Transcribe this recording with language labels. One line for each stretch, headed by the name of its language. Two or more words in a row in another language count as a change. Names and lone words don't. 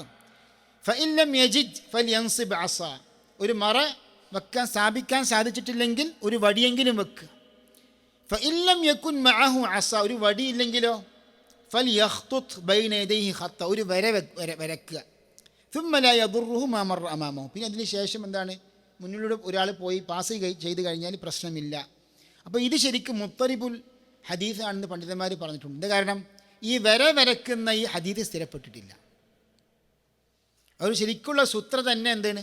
Arabic: فإن لم يجد فلينصب عصا,
Malayalam: ഒരു മറ സ്ഥാപിക്കാൻ സാധിച്ചിട്ടില്ലെങ്കിൽ ഒരു വടിയെങ്കിലും വെക്കുക.
Arabic: فإن لم يكن معه عصا,
Malayalam: ഒരു വടിയില്ലെങ്കിലോ,
Arabic: فليخطط بين يديه خطا,
Malayalam: ഒരു വരക്കുക.
Arabic: ثم لا يضره ما مر امامه,
Malayalam: പിന്നെ അതിന് ശേഷം എന്താണ്? മുന്നിലൂടെ ഒരാൾ പോയി പാസ് ചെയ്ത് കഴിഞ്ഞാൽ പ്രശ്നമില്ല. അപ്പോൾ ഇത് ശരിക്കും
Arabic: مضطرب الحديث
Malayalam: ആണെന്ന് പണ്ഡിതന്മാർ പറഞ്ഞിട്ടുണ്ട്. എന്താ കാരണം? ഈ വരക്കുന്ന ഈ ഹദീസ് സ്ഥിരപ്പെട്ടിട്ടില്ല. അവർ ശരിക്കുള്ള സൂത്ര തന്നെ എന്താണ്?